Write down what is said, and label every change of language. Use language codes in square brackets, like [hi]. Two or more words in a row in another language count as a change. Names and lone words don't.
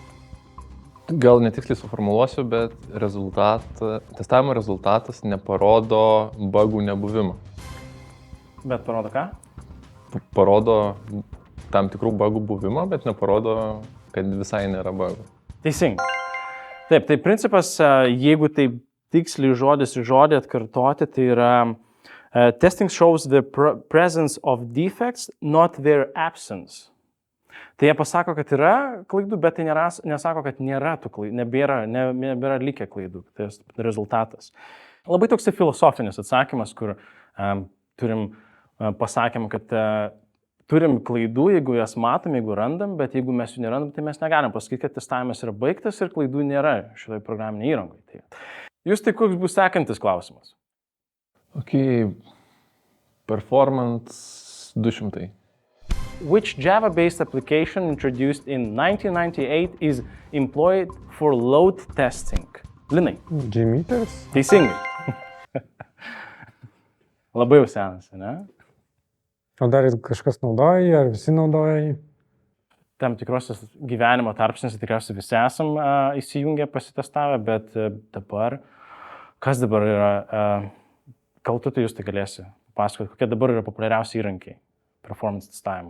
[lt] Gal netiksliai suformuluosiu, bet testavimo rezultatas neparodo bugų nebuvimą. Bet parodo ką? Parodo tam tikrų bugų buvimą, bet neparodo, kad visai nėra bugų. Teisingai. Taip, tai principas, jeigu taip tiksliai žodis į žodį atkartoti, tai yra [en] testing shows the presence of defects, not their absence. [lt] Tai jie pasako, kad yra klaidų, bet tai nesako, kad nėra tų klaidų, nebėra likę klaidų, tai rezultatas. Labai toks filosofinis atsakymas, kur pasakėm, kad turim klaidų, jeigu jas matom, jeigu randam, bet jeigu mes jų nerandam, tai mes negalim pasakyti, kad testavimas yra baigtas ir klaidų nėra šitoje programinėje įrangoje. Jūs tai koks bus sekantis klausimas? [en] Okay. Performance 200. Which Java-based application introduced in 1998 is employed for load testing? [lt] Linai. JMeter. Teisingai. Labai jau senas, ne? O dar kažkas naudoja jį, ar visi naudoja jį? Tam tikrosios gyvenimo tarpsniuose tikriausiai visi esam įsijungę, pasitestavę, bet dabar, kas dabar yra, gal tu tai jūs tai galėsi pasakoti, kokie dabar yra populiariausi įrankiai performance testavimo?